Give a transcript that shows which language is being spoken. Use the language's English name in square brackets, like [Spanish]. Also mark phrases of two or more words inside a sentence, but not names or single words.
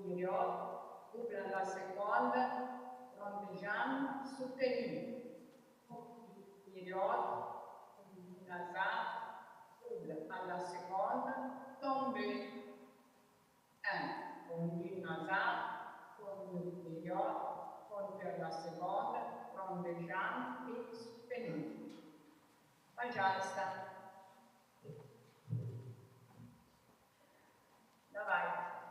[French] antérieur, double à la seconde, rond de jambe, soutenu. Période, nasal, double à la seconde, tombé. 1, conduit nasal, conduit période, conduit à la seconde, rond de jambe et soutenu. [Russian] Пожалуйста. Давай.